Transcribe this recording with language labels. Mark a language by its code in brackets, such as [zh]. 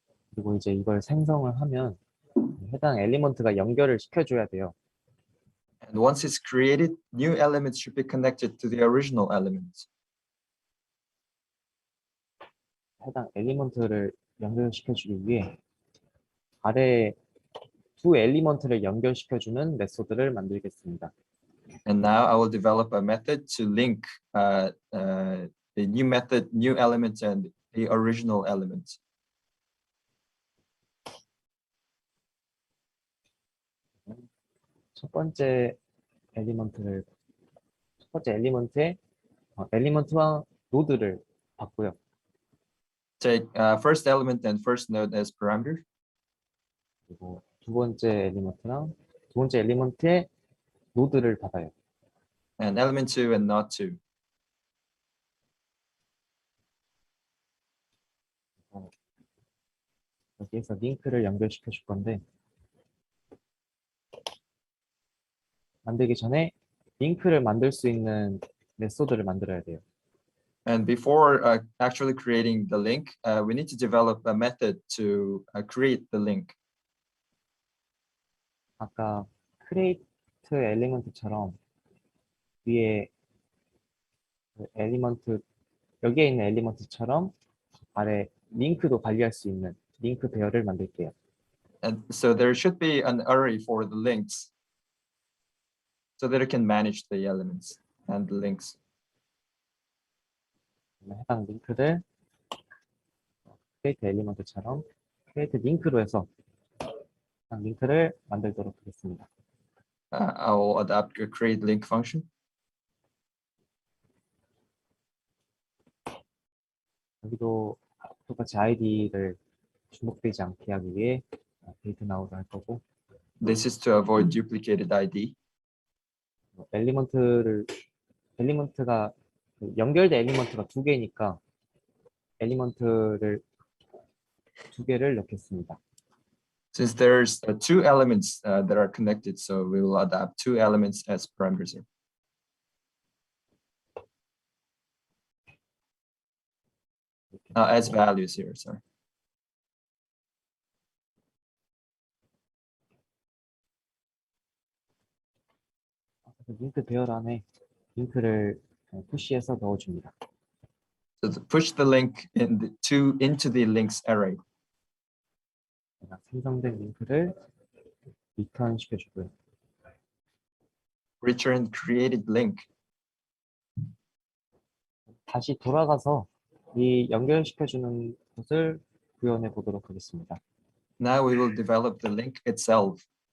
[ko] 그리고 이제 이걸 생성을 하면 해당 엘리먼트가 연결을 시켜줘야 돼요. [en] And once it's created, new elements should be connected to the original elements. [ko] 해당 엘리먼트를 연결시켜주기 위해 아래 두 엘리먼트를 연결시켜주는 메소드를 만들겠습니다. [en] And now I will develop a method to link the new method, new element, and the original element. [ko] 첫 번째 엘리먼트의 엘리먼트와 노드를 받고요. [en] Take first element and first node as parameter. [ko] 그리고 두 번째 엘리먼트의 노드를 받아요. [en] And element 2 and not 2. [ko] 여기에서 링크를 연결시켜 줄 건데 만들기 전에 링크를 만들 수 있는 메소드를 만들어야 돼요. [en] And before actually creating the link, we need to develop a method to create the link. [ko] 아까 create 엘리먼트처럼 위에 그 엘리먼트 여기에 있는 엘리먼트처럼 아래 링크도 관리할 수 있는 링크 배열을 만들게요. [en] And so there should be an array for the links so that it can manage the elements and the links. [ko] 해당 링크를 create 엘리먼트처럼 create 링크로 해서 해당 링크를 만들도록 하겠습니다. [en] I will adapt a create link function. [ko] 여기도 똑같이 아이디를 중복되지 않게 하기 위해 데이트 나우를 할 거고 [en] This is to avoid duplicated ID. [ko] 엘리먼트가 연결된 엘리먼트가 두 개니까 엘리먼트를 두 개를 넣겠습니다. [en] Since there's two elements that are connected, so we will adapt two elements as parameters here. As values here, sorry. [ko] 링크 배열 안에 링크를 푸시해서 넣어줍니다. [en] So to push the link into the links array. [ko] 생성된 링크를 리턴 시켜주고요. [en] Return created link. [ko] 다시 돌아가서 이 연결시켜주는 것을 구현해 보도록 하겠습니다. [en] Now we will develop the link itself.